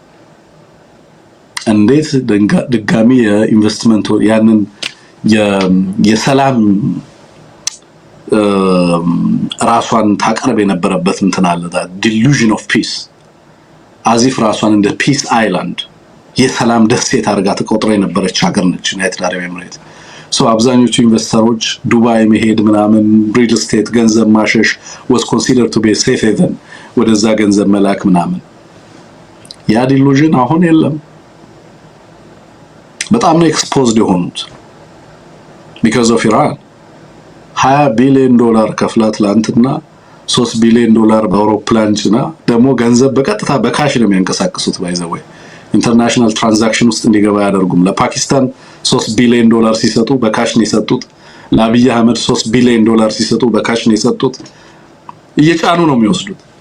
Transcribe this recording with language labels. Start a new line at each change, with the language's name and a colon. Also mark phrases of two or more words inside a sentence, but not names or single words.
Amharic: እንዴት ድጋሚ የኢንቨስትመንት ያንን የሰላም ራሷን ታቀርብ የነበረበት እንትን አለ
English: delusion of peace
Amharic: አዚፍ ራሷን እንደ
English: peace island
Amharic: የሰላም ደሴት አድርጋ ተቆጥራ የነበረች ሀገር ነች ዩናይትድ አረብ ኤሚሬት። አብዛኞቹ ኢንቨስተሮች ዱባይ መሄድ ምናምን
English: real estate
Amharic: ገንዘብ ማሸሽ
English: was considered to be a safe haven
Amharic: ወደዛ ገንዘብ መላክ ምናምን ያ ዲሉዥን አሁን የለም። በጣም ነው ኤክስፖዝድ የሆኑት
English: because of Iran።
Amharic: $20 ቢሊዮን ከፍላ ትላንትና $3 ቢሊዮን በአውሮፕላን ጭና ደግሞ ገንዘብ በቀጥታ በካሽ ነው የሚያንቀሳቅሱት ባይዘወይ
English: international transaction
Amharic: ውስጥ እንዲገባ ያደርጉም። ለፓኪስታን $3 ቢሊዮን ሲሰጡ በካሽ ነው የሰጡት። ለአብይ አህመድ $3 ቢሊዮን ሲሰጡ በካሽ ነው የሰጡት። እየጫኑ ነው የሚወስዱት